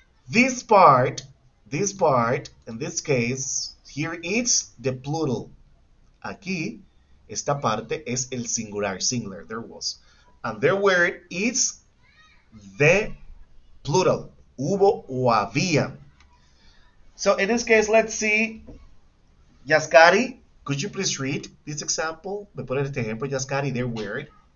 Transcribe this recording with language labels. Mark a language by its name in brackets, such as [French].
[English] This part, in this case, here it's the plural. [Spanish] Aquí, esta parte es el singular, there was. [English] And there were is the plural. [Spanish] Hubo o había. [English] So in this case, let's see. Yaskari, could you please read this example? [Spanish] Me pone este ejemplo, Yaskari, there were.